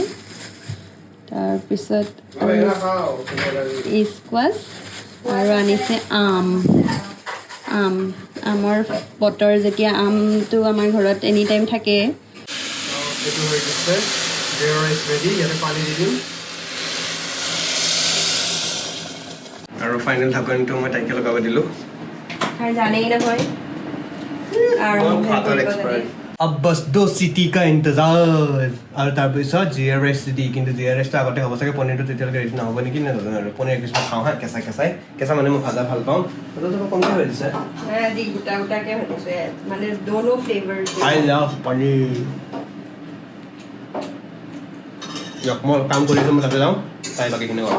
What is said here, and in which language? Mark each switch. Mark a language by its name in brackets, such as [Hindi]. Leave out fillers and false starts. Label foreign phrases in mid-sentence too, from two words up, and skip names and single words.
[Assamese] তাৰপিছত স্কোৱাচ আৰু আনিছে আমৰ বতৰ, যেতিয়া আমটো আমাৰ ঘৰত [English] any time [Assamese] থাকে। এইটো হৈ গৈছে, জিৰা ৰাইচ ৰেডি, ইয়াতে পানী দি দিম। আৰু ফাইনেল ঢাকনিটো মই তাইকে লগাব দিলোঁ। আৰু জানেই নহয় [Hindi] अब बस 2 सीटी का इंतजार। [Assamese] আৰু তাৰপিছত জিৰা ৰাইচ ৰেডি, কিন্তু জিৰা ৰাইচটো আগতে হ'ব চাগে, পনীৰটো তেতিয়ালৈকে ৰেডি নহ'ব নেকি নাজানো আৰু। পনীৰ কিছুমান খাওঁ হা, কেঁচা মানে মই ভাজা ভাল পাওঁ, কমকৈ হৈ দিছে। আজি গোটা গোটাকৈ ভাজিছে, মানে দোনো ফ্লেভাৰ। [English] I love পনীৰ। [Assamese] মই কাম কৰিছোঁ, মই তাতে যাওঁ, তাই বাকীখিনি কওঁ।